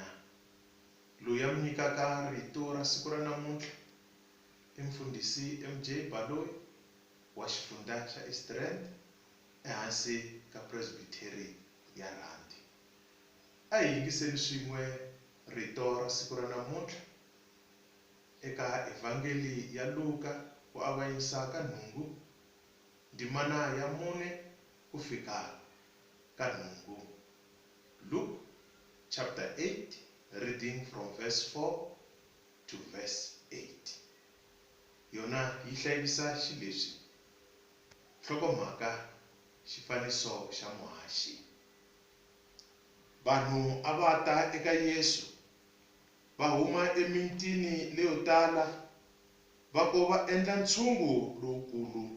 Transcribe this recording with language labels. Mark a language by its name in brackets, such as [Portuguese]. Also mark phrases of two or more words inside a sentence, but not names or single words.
[Tsonga] Loyi a mi nyikaka rito ra siku ra namuntlha i mfundhisi MJ Baloyi wa xifundza xa East Rand ehansi ka Presbytery ya Randi. A hi yingiseni swin'we rito ra siku ra namuntlha eka Evangeli ya Luka wa avanyisa ka nhungu ndzimana ya 4 ku fika ka 8. [English] Luke chapter 8 reading from verse 4 to verse 8. [Tsonga] Yona yi hlayisa xileswi: nhlokomhaka xifaniso xa muhaxi. Vanhu a va ta eka Yesu va huma emitini leyo tala va ko va endla ntshungu lowukulu.